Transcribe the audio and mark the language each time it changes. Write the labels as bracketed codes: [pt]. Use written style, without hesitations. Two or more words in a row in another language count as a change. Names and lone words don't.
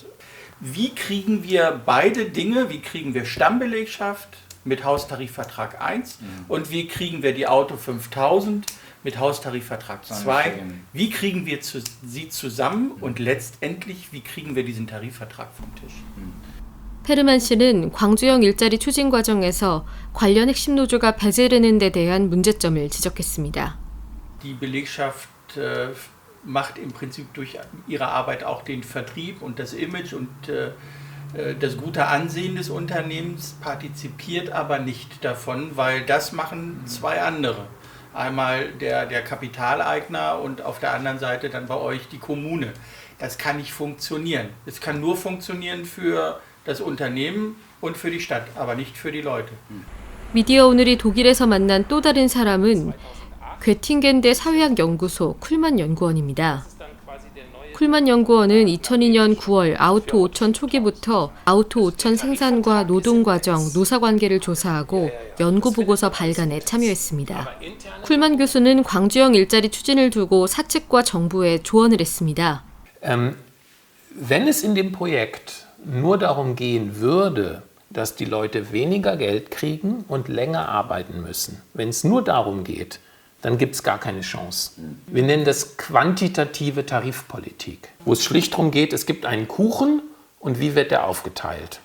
[de] Wie kriegen wir beide Dinge, wie kriegen wir Stammbelegschaft mit Haustarifvertrag 1 und wie kriegen wir die Auto 5000 mit Haustarifvertrag 2? Wie kriegen wir sie zusammen und letztendlich, wie kriegen wir diesen Tarifvertrag vom Tisch? [ko] 페르만 씨는 광주형 일자리 추진 과정에서 관련 핵심 노조가 배제되는 데 대한 문제점을 지적했습니다. [de] Die Belegschaft macht im Prinzip durch ihre Arbeit auch den Vertrieb und das Image und das gute Ansehen des Unternehmens, partizipiert aber nicht davon, weil das machen zwei andere. Einmal der Kapitaleigner und auf der anderen Seite dann bei euch die Kommune. Das kann nicht funktionieren. Es kann nur funktionieren für das Unternehmen und für die Stadt, aber nicht für die Leute. [ko] 미디어 오늘이 독일에서 만난 또 다른 사람은 괴팅겐대 사회학 연구소 쿨만 연구원입니다. 쿨만 연구원은 2002년 9월 아우토 5000 초기부터 아우토 5000 생산과 노동 과정, 노사 관계를 조사하고 연구 보고서 발간에 참여했습니다. 쿨만 교수는 광주형 일자리 추진을 두고 사측과 정부에 조언을 했습니다. [de] Wenn es in dem Projekt nur darum gehen würde, dass die Leute weniger Geld kriegen und länger arbeiten müssen, wenn es nur darum geht, dann gibt es gar keine Chance. Wir nennen das quantitative Tarifpolitik, wo es schlicht darum geht, es gibt einen Kuchen und wie wird der aufgeteilt.